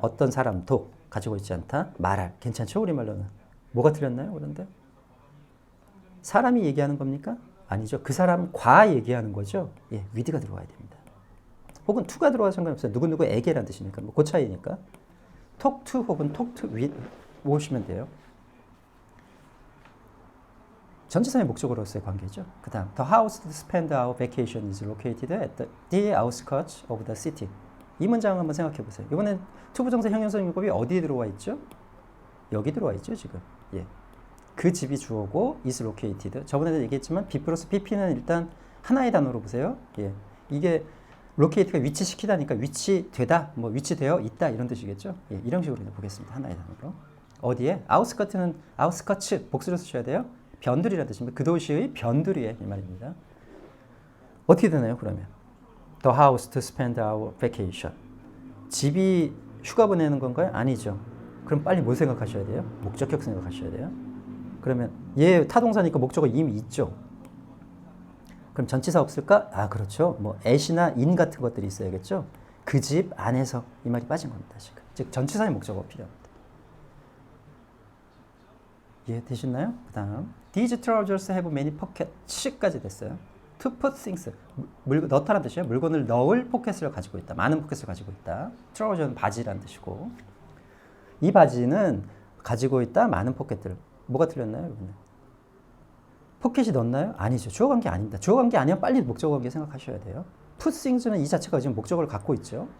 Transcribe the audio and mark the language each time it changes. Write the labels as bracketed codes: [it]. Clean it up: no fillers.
[ko] 어떤 사람도 가지고 있지 않다. 말할. 괜찮죠? 우리말로는. 뭐가 틀렸나요? 그런데? 사람이 얘기하는 겁니까? 아니죠. 그 사람과 얘기하는 거죠. 예, with가 들어와야 됩니다. 혹은 to가 들어와도 상관없어요. 누구누구에게란 뜻이니까. 뭐 그 차이니까. talk to 혹은 talk to with 오시면 돼요. 전치사의 목적으로서의 관계죠. 그 다음 [en] The house to spend our vacation is located at the outskirts of the city. [ko] 이 문장 한번 생각해 보세요. 이번엔 투부정사 형용사 용법이 어디에 들어와 있죠? 여기 들어와 있죠 지금. 예. 그 집이 주어고 is located. 저번에도 얘기했지만 be 플러스 pp는 일단 하나의 단어로 보세요. 예. 이게 locate가 위치시키다니까 위치되다, 뭐 위치되어 있다 이런 뜻이겠죠. 예. 이런 식으로 보겠습니다. 하나의 단어로. 어디에? outskirt는 outskirts 복수로 쓰셔야 돼요. 변두리라는 뜻입니다. 그 도시의 변두리에 이 말입니다. 어떻게 되나요 그러면? [en] The house to spend our vacation. [ko] 집이 휴가 보내는 건가요? 아니죠. 그럼 빨리 뭘 생각하셔야 돼요? 목적격 생각하셔야 돼요. 그러면 얘 타동사니까 목적어 이미 있죠. 그럼 전치사 없을까? 아 그렇죠. 뭐 at이나 in 같은 것들이 있어야겠죠. 그 집 안에서 이 말이 빠진 겁니다. 지금. 즉 전치사의 목적어가 필요합니다. 이해되셨나요? 그 다음 [en] These trousers have many pockets [ko] 까지 됐어요. [en] To put things [ko] 넣다라는 뜻이에요. 물건을 넣을 포켓을 가지고 있다. 많은 포켓을 가지고 있다. trouser는 바지라는 뜻이고 이 바지는 가지고 있다. 많은 포켓들. 뭐가 틀렸나요? 여러분? 포켓이 넣나요? 아니죠. 주어 관계 아닙니다. 주어 관계 아니면 빨리 목적어 관계 생각하셔야 돼요. put things는 이 자체가 지금 목적어를 갖고 있죠.